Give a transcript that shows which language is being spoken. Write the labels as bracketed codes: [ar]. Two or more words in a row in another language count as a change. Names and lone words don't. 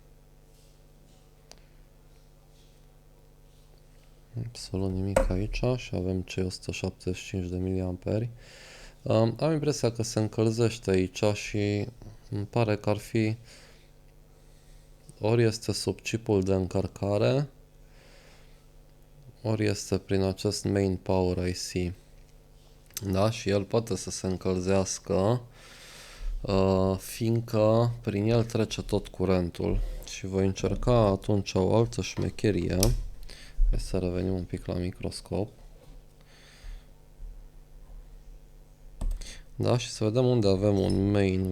[ro] Absolut nimic aici și avem cei 175 de mAh. Am impresia că se încălzește aici și îmi pare că ar fi ori este sub chipul de încărcare, ori este prin acest [en] main power IC. [ro] Da, și el poate să se încălzească fiindcă prin el trece tot curentul. Și voi încerca atunci o altă șmecherie. Hai să revenim un pic la microscop. Da, și să vedem unde avem un main.